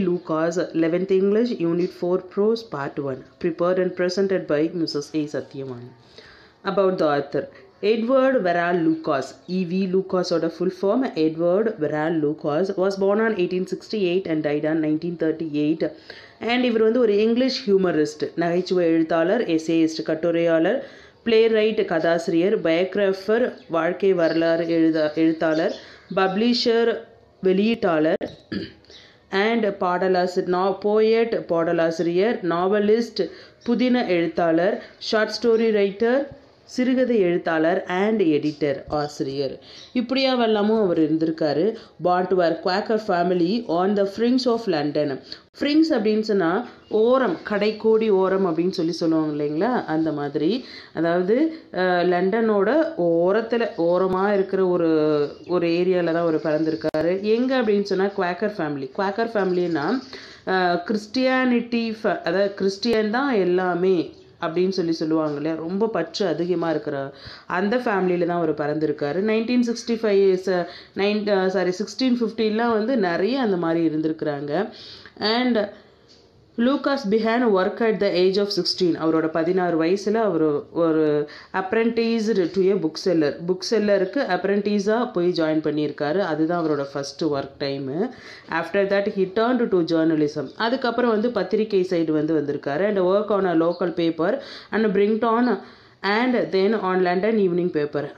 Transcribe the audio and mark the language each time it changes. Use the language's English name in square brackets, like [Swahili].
[English] Lucas, 11th English, Unit 4 Prose, Part 1, prepared and presented by Mrs. A. Satyaman. About the author. Edward Verral Lucas, E.V. Lucas or the full form, Edward Verral Lucas, was born on 1868 and died on 1938. [Tamil] And இவர் வந்து ஒரு English humorist, நகைச்சுவை எழுத்தாளர், எசேயிஸ்ட், கட்டுரையாளர், playwright, கதாசிரியர், biographer, வாழ்க்கை வரலாறு எழுத்தாளர், publisher, வெளியீட்டாளர், and poet, பாடலாசிரியர், நாவலிஸ்ட், புதின எழுத்தாளர், ஷார்ட் ஸ்டோரி ரைட்டர், சிறுகதை எழுத்தாளர் அண்ட் எடிட்டர், ஆசிரியர். இப்படியாவெல்லாமும் அவர் இருந்திருக்காரு. [English] born to a Quaker family on the fringe of London. [Tamil] ஃப்ரிங்ஸ் அப்படின்னு சொன்னால் ஓரம், கடைக்கோடி ஓரம் அப்படின்னு சொல்லுவாங்க இல்லைங்களா, அந்த மாதிரி. அதாவது லண்டனோட ஓரமாக இருக்கிற ஒரு ஏரியாவில் தான் அவர் பிறந்திருக்காரு. எங்கே அப்படின்னு சொன்னால் குவாக்கர் ஃபேமிலி. குவாக்கர் ஃபேமிலின்னா கிறிஸ்டியானிட்டி, அதாவது கிறிஸ்டியன் தான் எல்லாமே அப்படின்னு சொல்லுவாங்க இல்லையா, ரொம்ப பற்று அதிகமாக இருக்கிற அந்த ஃபேமிலியில் தான் அவர் பிறந்திருக்காரு. 1650 வந்து நிறைய அந்த மாதிரி இருந்திருக்கிறாங்க. [English] And Lucas began work at the age of 16. [Tamil] அவரோட 16 வயசில் அவர் ஒரு [English] apprenticed to a book செல்லருக்கு [Tamil] அப்ரெண்டிஸாக போய் ஜாயின் பண்ணியிருக்காரு. அதுதான் அவரோட [English] First work time. After that he turned to journalism. [Tamil] அதுக்கப்புறம் வந்து பத்திரிகை சைடு வந்திருக்காரு. [English] And work on a local paper and Brighton and then on London evening paper.